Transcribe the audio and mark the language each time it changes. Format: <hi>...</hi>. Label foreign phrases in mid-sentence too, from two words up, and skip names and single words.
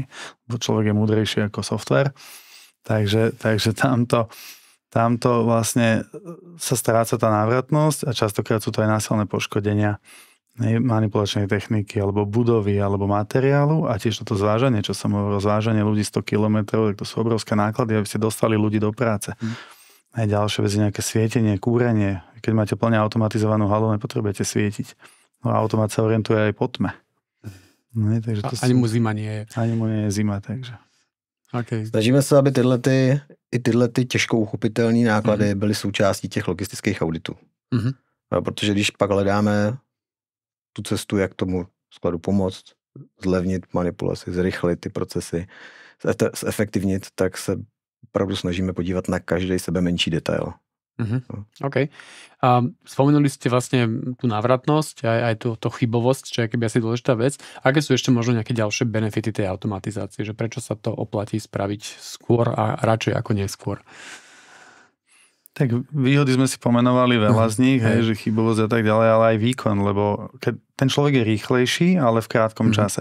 <sk>Lebo človek je múdrejší ako software. Takže tamto vlastne sa stráca tá návratnosť a častokrát sú to aj násilné poškodenia manipulačnej techniky alebo budovy alebo materiálu a tiež toto zvážanie, čo som hovoril, zvážanie ľudí 100 kilometrov, tak to sú obrovské náklady, aby ste dostali ľudí do práce. Aj ďalšie veci, nejaké svietenie, kúrenie. Keď máte plne automatizovanú halu, nepotrebujete svietiť. No automat sa orientuje aj po tme. Takže ani mu zima nie je. Ani mu nie je zima, takže... Okay.</sk> <cs>Snažíme se, aby tyhle těžko uchopitelné náklady byly součástí těch logistických auditů. Protože když pak hledáme tu cestu, jak tomu skladu pomoct, zlevnit manipulaci, zrychlit ty procesy, zefektivnit, tak se opravdu snažíme podívat na každý sebe menší detail. OK.</cs> <sk>A spomenuli ste vlastne tú návratnosť, aj tú chybovosť, čo je keby asi dôležitá vec. Aké sú ešte možno nejaké ďalšie benefity tej automatizácie? Že prečo sa to oplatí spraviť skôr a radšej ako neskôr? Tak výhody sme si pomenovali veľa z nich, že chybovosť a tak ďalej, ale aj výkon, lebo keď ten človek je rýchlejší, ale v krátkom čase.</sk>